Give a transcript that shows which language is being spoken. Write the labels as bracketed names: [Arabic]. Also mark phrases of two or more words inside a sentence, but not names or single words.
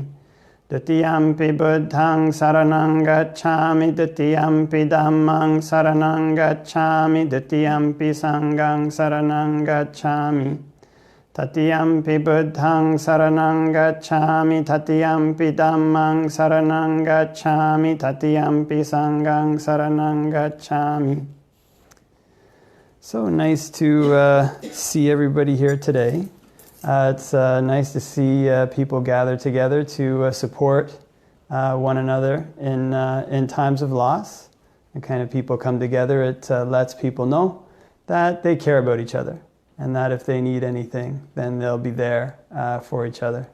[Pali] Dutiyampi buddhang saranang gacchami, dutiyampi dhammang saranang gacchami, dutiyampi sanghang saranang gacchami. Tatiyampi buddhang saranang gacchami, tatiyampi dhammang saranang gacchami, tatiyampi sanghang saranang gacchami. [English] So nice to see everybody here today. It's nice to see people gather together to support one another in times of loss. The kind of people come together, it lets people know that they care about each other, and that if they need anything, then they'll be there for each other.